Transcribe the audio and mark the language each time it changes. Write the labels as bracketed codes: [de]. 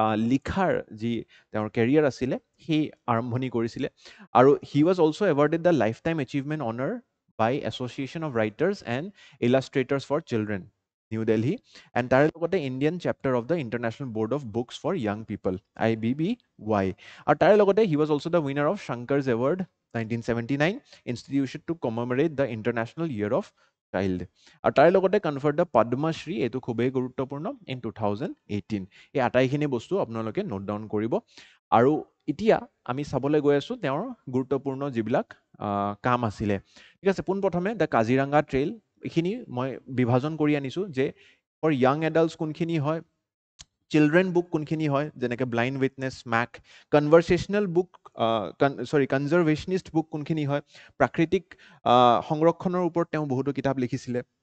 [as] লিখাৰ যি তেওঁৰ কেৰিয়াৰ আছিলে সেই আৰম্ভণি কৰিছিলে আৰু [en] he was also' awarded the lifetime achievement honour by Association of Writers and Illustrators for Children, New Delhi, and [as] তাৰে লগতে [en] Indian chapter of the International Board of Books for Young People, IBBY. [as] আৰু তাৰে লগতে [en] he was also the winner of Shankar's Award 1979 institution to commemorate the International Year of Child. [as] আৰু তাৰে লগতে [en] conferred the Padma Shri, [as] এইটো খুবেই গুৰুত্বপূৰ্ণ [en] in 2018. [as] এই আটাইখিনি বস্তু আপোনালোকে নোট ডাউন কৰিব আৰু এতিয়া আমি চাবলৈ গৈ আছোঁ তেওঁৰ গুৰুত্বপূৰ্ণ যিবিলাক কাম আছিলে ঠিক আছে পোনপ্ৰথমে দ্য কাজিৰঙা ট্ৰেইল এইখিনি মই বিভাজন কৰি আনিছোঁ যে ফৰ য়াং এডাল্টছ কোনখিনি হয় চিলড্ৰেন বুক কোনখিনি হয় যেনেকৈ blind witness make কনভাৰ্চেশ্যনেল book কনজাৰ্ভেশ্যনিষ্ট book কোনখিনি হয় প্ৰাকৃতিক সংৰক্ষণৰ ওপৰত তেওঁ বহুতো কিতাপ লিখিছিলে